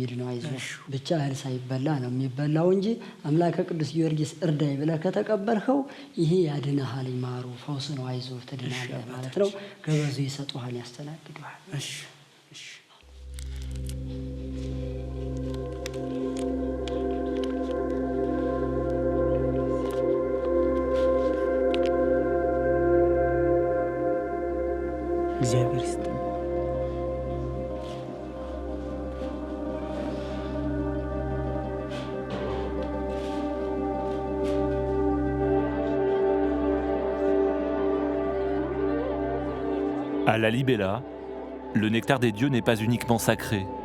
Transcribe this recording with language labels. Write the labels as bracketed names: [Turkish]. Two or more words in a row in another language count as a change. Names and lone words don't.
[Amharic] የሚድነው። አይዞህ ብቻ እህል ሳይበላ ነው የሚበላው እንጂ አምላከ ቅዱስ ጊዮርጊስ እርዳይ ብለህ ከተቀበልኸው ይሄ ያድንሃል። ይማሩ ፈውስ ነው። አይዞህ ትድናለህ ማለት ነው። ገበዙ ይሰጡሃል፣ ያስተናግዱሃል። እሺ እሺ። እግዚአብሔር ይስጥልኝ። [French] À la Libella, le nectar des dieux n'est pas uniquement sacré.